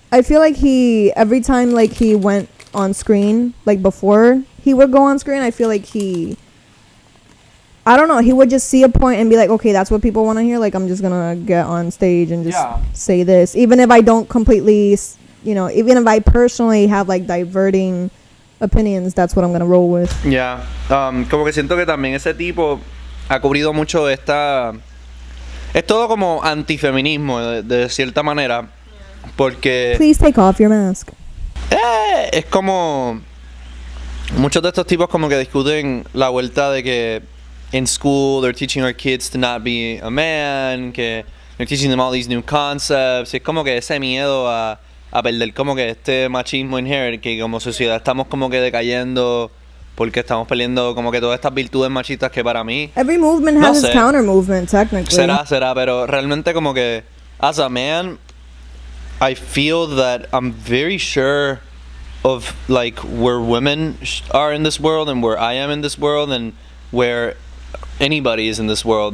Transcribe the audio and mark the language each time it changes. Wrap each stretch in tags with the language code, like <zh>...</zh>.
<en>I feel like he every time like he went on screen, like before he would go on screen, I feel like I don't know, he would just see a point and be like, okay, that's what people want to hear, like I'm just gonna get on stage and just say this, even if I don't completely, even if I personally have like diverting opinions, that's what I'm gonna roll with.</en> <es>Yeah, como que siento que también ese tipo ha cubrido mucho es todo como antifeminismo de cierta manera, porque</es> <en>Please take off your mask.</en> <es>es como muchos de estos tipos como que discuten la vuelta de que</es> <en>in school they're teaching our kids to not be a man,</en> <es>que</es> <en>they're teaching them all these new concepts.</en> <es>Es como que ese miedo a perder como que este machismo inherent, que como sociedad estamos como que decayendo porque estamos perdiendo como que todas estas virtudes machistas que para mí</es> <en>Every movement has its counter movement, technically.</en> <es>será, pero realmente como que</es> <en>as a man I feel that I'm very sure of like where women are in this world and where I am in this world and where anybody is in this world.</en>